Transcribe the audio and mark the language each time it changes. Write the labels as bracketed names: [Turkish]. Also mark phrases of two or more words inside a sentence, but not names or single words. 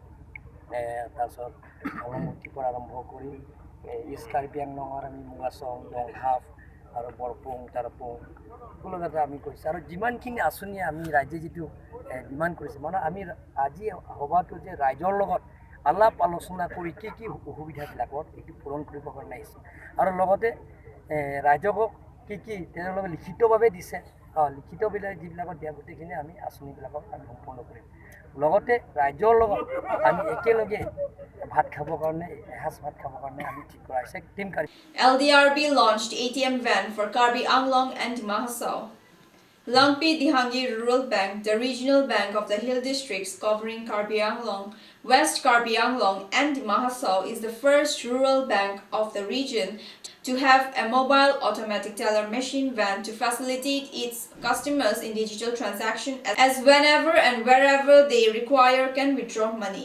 [Assamese] তাৰপিছত হাউলংমুটিৰ পৰা আৰম্ভ কৰি ইষ্ট কাৰ্বি আংলঙৰ আমি মুগাচং, দংহাফ আৰু বৰপুং, তাৰপুং সকলো জেগা আমি কৰিছোঁ আৰু যিমানখিনি আঁচনি আমি ৰাইজে যিটো ডিমাণ্ড কৰিছে মানে আমি আজি সভাটো যে ৰাইজৰ লগত আলাপ আলোচনা কৰি কি কি অসুবিধাবিলাকত এইটো পূৰণ কৰিবৰ কাৰণে আহিছোঁ আৰু লগতে ৰাইজকক কি কি তেওঁলোকে লিখিতভাৱে দিছে, লিখিতবিলাক যিবিলাকত দিয়া গোটেইখিনি আমি আঁচনিবিলাকক আমি সম্পূৰ্ণ কৰিম। লগতে ৰাইজৰ লগত আমি একেলগে ভাত খাবৰ কাৰণে, এসাঁজ ভাত খাবৰ কাৰণে আমি ঠিক কৰা হৈছে টিম কাৰ্বি। [English] LDRB launched ATM van for Karbi Anglong and Dima Hasao. Langpi Dihangi Rural Bank, the regional bank of the hill districts covering Karbi Anglong, West Karbi Anglong and Dima Hasao, is the first rural bank of the region to have a mobile automatic teller machine van to facilitate its customers in digital transaction as whenever and wherever they require can withdraw money.